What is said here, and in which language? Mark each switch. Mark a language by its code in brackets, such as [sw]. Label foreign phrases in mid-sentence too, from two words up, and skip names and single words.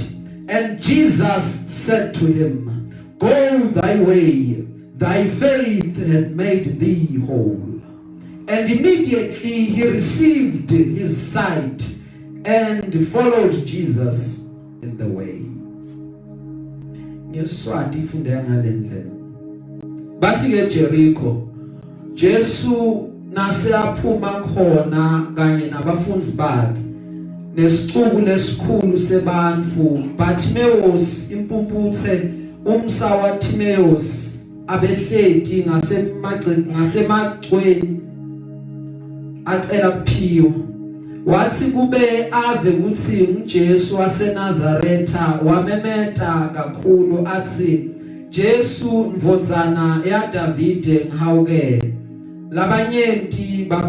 [en] And Jesus said to him, Go thy way, thy faith hath made thee whole. And immediately he received his sight and followed Jesus in the way. [ss] Ngeswati ifunde ngalendlela. Bafike eJericho. Jesu nase aphuma khona kanye nabafundi bakhe. Nesixuku lesikhulu sebantu Bartimaeus impumputhe umsa wa Timaeus abehleti ngasemagcweni acela kuphiwa wathi kube ave ukuthi uJesu waseNazaretha wamemeta kakhulu athi Jesu mvodzana ya Davide ngihawukele labanyenti